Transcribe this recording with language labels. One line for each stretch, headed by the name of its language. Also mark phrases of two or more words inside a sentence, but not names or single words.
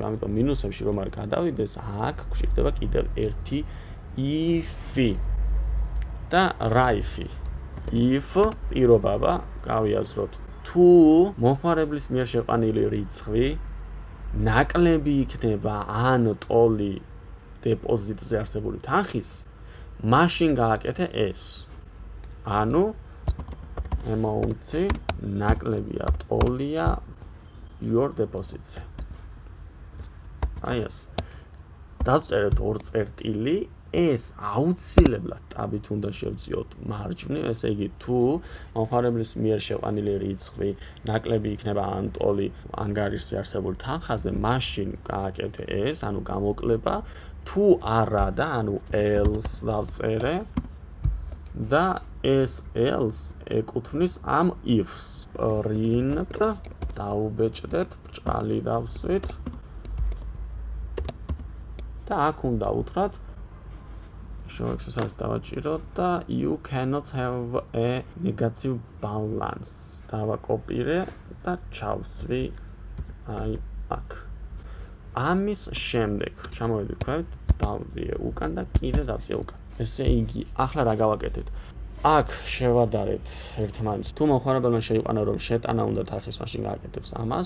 Georgian: ამიტომ მინუსებში რომ არ გადავიდეს, აქ გვჭირდება კიდევ ერთი if და რა if პირობაბა გავიაზროთ თუ მომხმარებლის მიერ შეყვანილი რიცხვი ნაკლები იქნება ან ტოლი დეპოზიტზე არსებული თანხის, მაშინ გააკეთე ეს. ანუ amount-ი ნაკლებია ტოლია
English: your deposits-
Georgian: ზე. აი ეს. დავწერეთ 2 წერტილი, ეს აუცილებლად ტაბით უნდა შევწიოთ მარჯვნივ, ესე იგი თუ მომხმარებლის მიერ შეყვანილი რიცხვი ნაკლები იქნება ან ტოლი ან გარშე არსებული თანხაზე, მაშინ გააკეთე ეს, ანუ გამოკლება, თუ არა და ანუ else დავწერე და ეს else ეკუთვნის ამ if-ს. print დაუბეჭდეთ, ბრჭყალი დავსვით და აქ უნდა უთხრათ
English: show exercise
Georgian: დავაჭიროთ და
English: you cannot have a negative balance.
Georgian: დავაკოპირე და ჩავსვი აი აქ. ამის შემდეგ ჩამოვედით ქვევით, დავძიე უკან და კიდე დავძიე უკან. ესე იგი, ახლა რა გავაკეთეთ? აქ შევადარეთ ერთმანეთს. თუ მომხმარებელმა შეიყვანა რომ შეტანა უნდა თანხის, მაშინ გააკეთებს ამას.